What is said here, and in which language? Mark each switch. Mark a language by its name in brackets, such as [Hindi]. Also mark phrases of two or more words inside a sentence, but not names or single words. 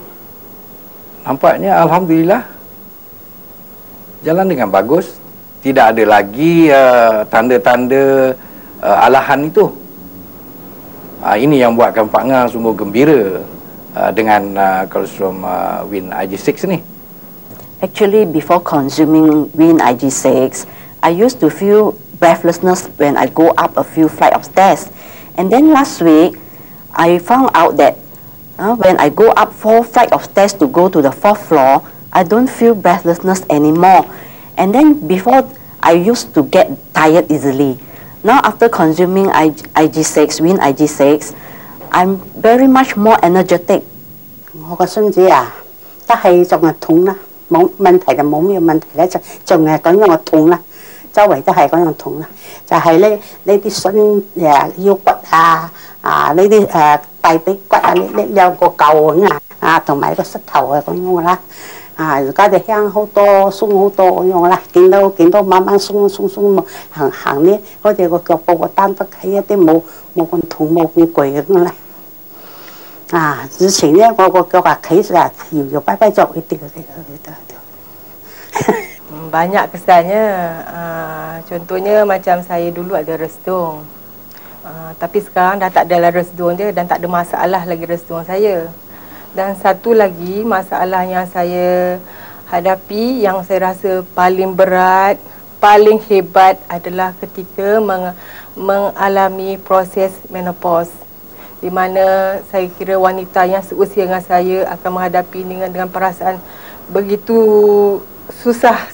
[Malay] Nampaknya Alhamdulillah jalan dengan bagus. Tidak ada lagi tanda-tanda alahan itu. Ini yang buatkan Pak Ngah sungguh gembira dengan Colostrum Win IG6 ni. [English] Actually, before consuming Win IG6, I used to feel breathlessness when I go up a few flight of stairs. And then last week, I found out that when I go up 4 flight of stairs to go to the 4th floor, I don't feel breathlessness anymore. And then before, I used to get tired easily. Now after consuming IG6, Win IG6, I'm very much more energetic. [Cantonese] 我個孫子啊，得係仲係痛啦，冇問題就冇咩問題咧，就仲係咁樣嘅痛啦，周圍都係咁樣痛啦，就係呢啲孫腰骨啊，呢啲大髀骨啊，呢有個舊啊，同埋個膝頭啊咁樣嘅啦。而家就輕好多，鬆好多咁樣啦，見到慢慢鬆行呢，好似個腳步個擔得起一啲冇咁痛冇咁攰咁啦。之前呢，我個腳企實搖擺咗一啲。 [Malay] Banyak kesannya. Contohnya macam saya dulu ada resdung. Tapi sekarang dah tak ada resdung je dan tak ada masalah lagi resdung saya. Dan satu lagi masalah yang saya hadapi yang saya rasa paling berat, paling hebat adalah ketika mengalami proses menopause, di mana saya kira wanita yang seusia dengan saya akan menghadapi dengan perasaan begitu susah.